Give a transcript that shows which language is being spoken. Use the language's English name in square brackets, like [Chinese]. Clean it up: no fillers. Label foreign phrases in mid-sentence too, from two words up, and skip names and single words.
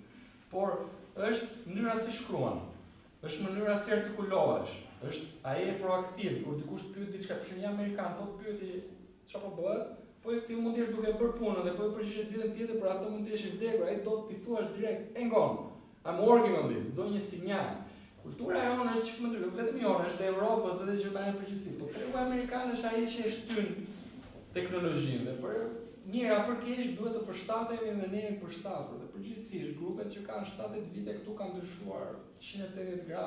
[Albanian] Por është mënyra si shkruan, është mënyra si artikulohesh, është ai e proaktiv, kur dikush të pyet diçka, për shembull një amerikan, po të pyeti çfarë po bëhet, po ti mund të jesh duke bërë punën dhe po e përgjigjesh ditën tjetër, për atë mund të jesh i vdekur, ai do t'i thuash direkt, [English] hang on, I'm working on this, [Albanian] do një sinjal. Kultura jonë është çik më ndryshe, vetëm jonë, është e Evropës edhe Gjermania në përgjithësi, po tregu amerikan është ai që e shtyn teknologjinë dhe për mira për keq duhet të përshtatemi dhe ne jemi përshtatur. Dhe përgjithsisht grupet që kanë 7-8 vite këtu kanë ndryshuar 180 gradë.